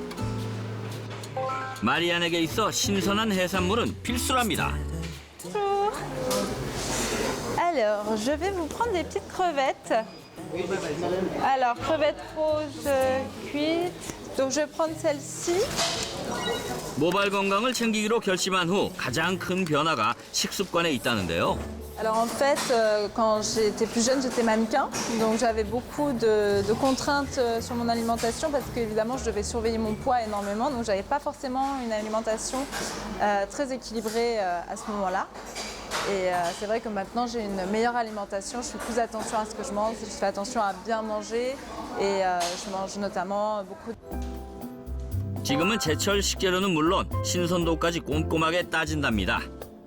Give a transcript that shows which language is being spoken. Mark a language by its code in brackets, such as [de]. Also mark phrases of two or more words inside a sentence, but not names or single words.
[ko] 마리안에게 있어 신선한 해산물은 필수랍니다. [fr] Alors, je vais vous prendre des petites crevettes. Alors, crevettes roses cuites. Donc, je vais prendre celle-ci. [ko] 모발 건강을 챙기기로 결심한 후 가장 큰 변화가 식습관에 있다는데요. [fr] Alors en fait, quand j'étais plus jeune, j'étais mannequin, donc j'avais beaucoup de contraintes sur mon alimentation parce qu'évidemment je devais surveiller mon poids énormément, donc j'avais pas forcément une alimentation très équilibrée à ce moment-là. Et c'est vrai que maintenant j'ai une meilleure alimentation, je fais plus attention à ce que je mange, je fais attention à bien manger et je mange notamment beaucoup. [ko] 지금은 제철 식재료는 물론 신선도까지 꼼꼼하게 따진답니다.